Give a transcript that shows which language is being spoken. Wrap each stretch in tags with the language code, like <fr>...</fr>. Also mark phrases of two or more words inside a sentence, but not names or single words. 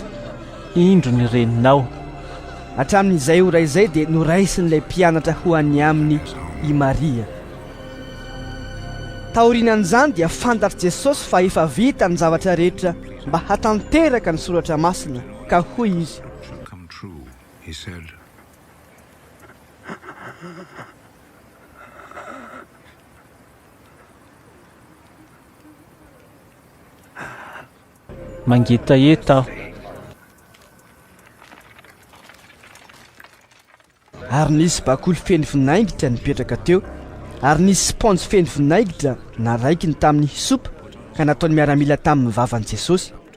<mg>indro ny reninao. Hatramin'izay ora izay dia noraisin'ilay mpianatra ho any aminy i Maria. Taorian'izany dia fantatr' Jesosy fa efa vita ny zavatra rehetra mba hatanteraka ny soratra masina, ka hoy izy:</mg> <en>come true, he said.</en> <mg>Mangetaheta aho. Ary nisy bakoly feno vinaingitra nipetraka teo, ary nisy sponge feno vinaingitra naraikiny tamin'ny hisopa ka nataony miaramila tamin'ny vavan'i Jesosy.</mg>